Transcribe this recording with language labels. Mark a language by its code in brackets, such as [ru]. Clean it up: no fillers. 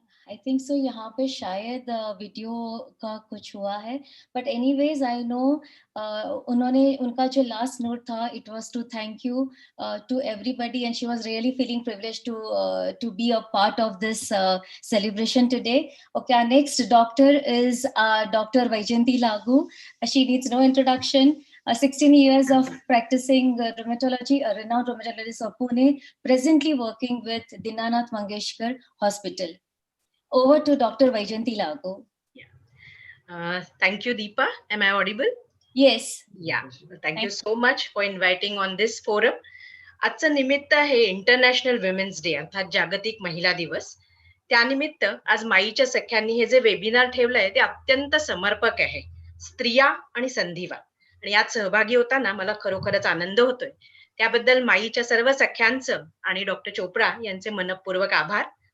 [en] I think so [hi] यहाँ पे शायद वीडियो का कुछ हुआ है, [en] but anyways I know [hi] उन्होंने उनका जो [en] Last note था it was to thank you to everybody and she was really feeling privileged to be a part of this celebration today. Okay, our next doctor is Dr. Vaijayanti Lagu. She needs no introduction. 16 years of practicing rheumatology, a renowned rheumatologist of Pune, presently working with Dinanath Mangeshkar Hospital. Over to Dr. Vaijayanti Lagu. Thank you, Deepa. Am I audible? Yes. Yeah. Thank you so much for inviting on this forum. [mr] आजचं निमित्त आहे international women's day अर्थात जागतिक महिला दिवस. त्यानिमित्त आज माईच्या सख्यांनी हे जे वेबिनार ठेवलंय ते अत्यंत समर्पक आहे. स्त्रिया आणि संधिवात, आणि यात सहभागी होताना मला खरोखरच आनंद होतोय. त्याबद्दल माईच्या सर्व सख्यांचं आणि डॉक्टर चोप्रा यांचे मनपूर्वक आभार.